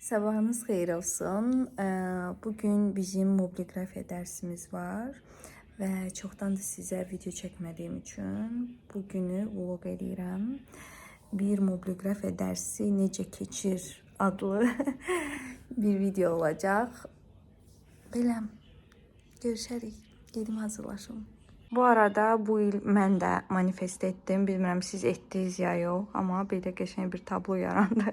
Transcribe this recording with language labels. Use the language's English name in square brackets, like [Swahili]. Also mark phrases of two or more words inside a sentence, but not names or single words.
[Azerbaijani] Sabahınız xeyir olsun. [Turkish] Bugün bizim mobiligrafiya dersimiz var ve çoktandır size video çekmediğim için bugünü vlog edirəm. Bir mobiligrafiya dersi [Azerbaijani] necə keçir [Turkish] adlı bir video olacak. [Azerbaijani] Belə görüşərik. Gedim hazırlaşım. Bu arada bu il mən də manifest etdim. Bilmirəm siz etdiniz ya yox, amma belə qəşəng bir tablo yarandı.